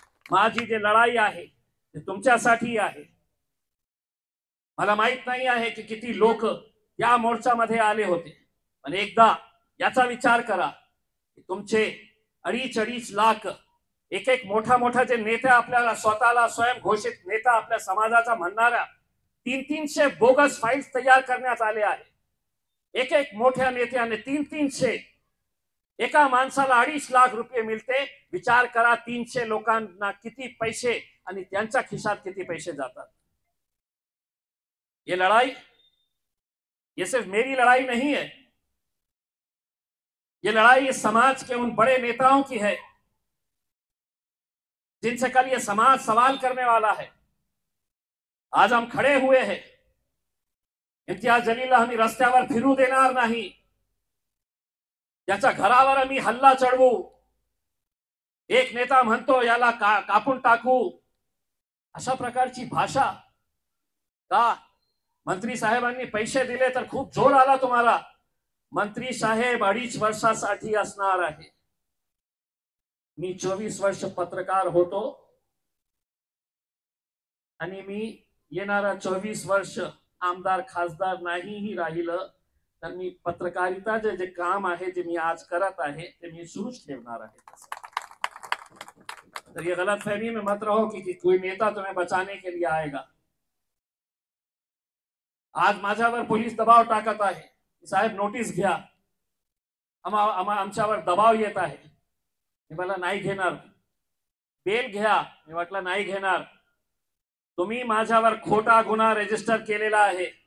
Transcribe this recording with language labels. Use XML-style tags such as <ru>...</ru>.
<mr>माझी जी लढाई आहे ते तुमच्यासाठी आहे. मला माहित नाही आहे की किती लोक या मोर्चामध्ये आले होते, पण एकदा याचा विचार करा की तुमचे 2.5 लाख एक एक मोठा जे नेता, आपल्याला स्वतःला स्वयंघोषित नेता आपल्या समाजाचा म्हणणाऱ्या 300 बोगस फाईल्स तयार करण्यात आले आहे. एक एक मोठ्या नेत्याने 300, एका माणसाला 2.5 लाख रुपये मिळते. विचार करा 300 लोकांना किती पैसे आणि त्यांच्या खिशात किती पैसे जातात.</mr> <hi>ये लड़ाई, ये सिर्फ मेरी लड़ाई नहीं है, ये लड़ाई इस समाज के उन बड़े नेताओं की है जिनसे कल ये समाज सवाल करने वाला है. आज हम खड़े हुए हैं.</hi> <mr>इम्तियाज जलीलला आम्ही रस्त्यावर फिरू देणार नाही. त्याच्या घरावर आम्ही हल्ला चढवू. एक नेता म्हणतो याला कापून टाकू. अशा प्रकारची भाषा का? मंत्री साहेबांनी पैसे दिले तर खूप जोर आला तुम्हाला. मंत्री साहेब 2.5 वर्षासाठी असणार आहे. मी 24 वर्ष पत्रकार होतो आणि मी येणारा 24 वर्ष आमदार खासदार नाहीही राहिलं तर मी पत्रकारिता जे काम आहे जे मी आज करत आहे ते मी सुरूच ठेवणार आहे.</mr> <hi>तर ये गलतफहमी में मत रहो कि कोई नेता तुम्हें बचाने के लिए आएगा.</hi> <mr>आज माझ्यावर पोलीस दबाव टाकत आहे, साहेब नोटीस घ्या, आमच्यावर दबाव येत आहे. मी मला नाही घेणार. बेल घ्या, मी म्हटलं नाही घेणार. तुम्ही माझ्यावर खोटा गुन्हा रजिस्टर केलेला आहे.</mr>